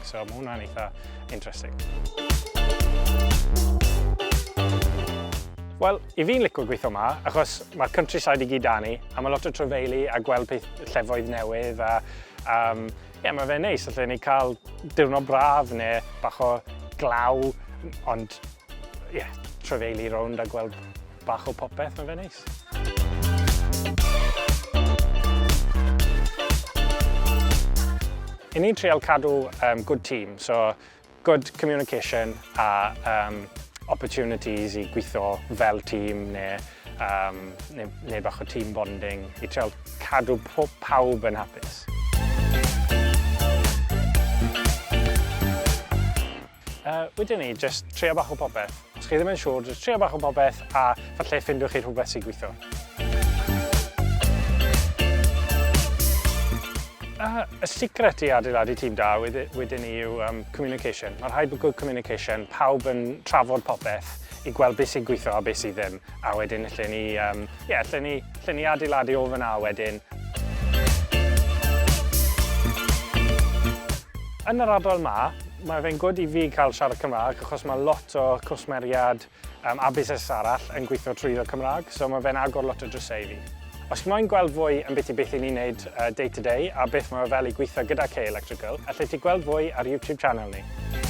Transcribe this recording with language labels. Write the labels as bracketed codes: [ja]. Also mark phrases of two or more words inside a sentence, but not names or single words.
[cy] So, mae hwnna'n eitha interesting. Wel, i fi'n licio gweithio yma, achos mae'r countryside i gyd da ni, a mae lot o trofeili a gweld llefoedd newydd, a mae fe'n neis, allai ni cael diwrnod braf neu bach o glaw, ond trofeili rownd a gweld bach o popeth, mae fe'n neis. I ni'n trial cadw [en] good team, [cy] so [en] good communication [cy] a opportunities i gweithio fel tîm neu bach o [en] team bonding [cy] i trial cadw pawb yn hapus. Wedyn ni, jyst trio bach o popeth. Os chi ddim yn siŵr, jyst trio bach o popeth a falle ffindiwch chi rhywbeth sy'n gweithio. Y secret i adeiladu tîm da wedyn ni yw communication. Mae'n rhaid bod [en] good communication, [cy] pawb yn trafod popeth i gweld beth sy'n gweithio a beth sydd ddim. A wedyn allan ni adeiladu o fyna wedyn. Yn yr ardal yma, mae fe'n good i fi cael siarad Cymraeg achos mae lot o cwsmeriad a busnes arall yn gweithio trwyddo Cymraeg, so mae fe'n agor lot o drysau i fi. Os chi'n moyn gweld fwy am beth i ni'n neud [en] day to day [cy] a beth mae fel i gweithio gyda KA Electrical, allai ti gweld fwy ar [en] YouTube channel [cy] ni.